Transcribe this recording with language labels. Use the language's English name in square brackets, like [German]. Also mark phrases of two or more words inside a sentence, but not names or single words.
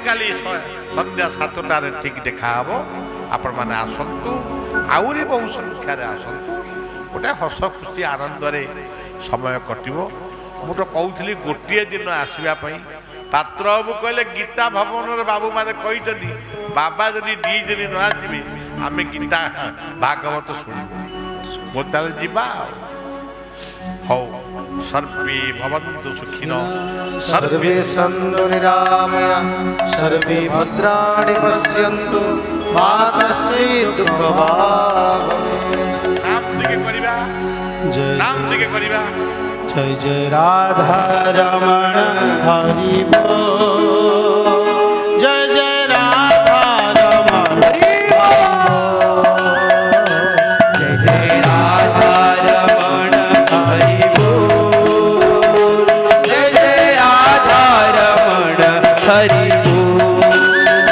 [Odia] କାଲି ସନ୍ଧ୍ୟା 7ଟାରେ ଠିକ ଦେଖାହବ ଆପଣମାନେ ଆସନ୍ତୁ ଆହୁରି ବହୁ ସଂଖ୍ୟାରେ ଆସନ୍ତୁ ଗୋଟେ ହସ ଖୁସି ଆନନ୍ଦରେ ସମୟ କଟିବ ମୁଁ ତ କହୁଥିଲି ଗୋଟିଏ ଦିନ ଆସିବା ପାଇଁ ପାତ୍ର ବାବୁ କହିଲେ ଗୀତା ଭବନର ବାବୁମାନେ କହିଛନ୍ତି ବାବା ଯଦି 2 ଦିନ ନ ଆସିବେ ଆମେ ଗୀତା ଭାଗବତ ଶୁଣିବୁ ମୁଁ ତାହେଲେ ଯିବା ହଉ [Sanskrit] सर्वे भवन्तु सुखिनो सर्वे सन्तु निरामया सर्वे भद्राणि पश्यन्तु मा कश्चित् दुःखभाग् [Hindi] नाम लेके करिबा जय जय राधा रमण हरि बोल जय जय राधा रमण हरि बोल जय जय राधा रमण हरि बोल जय जय राधा रमण हरि बोल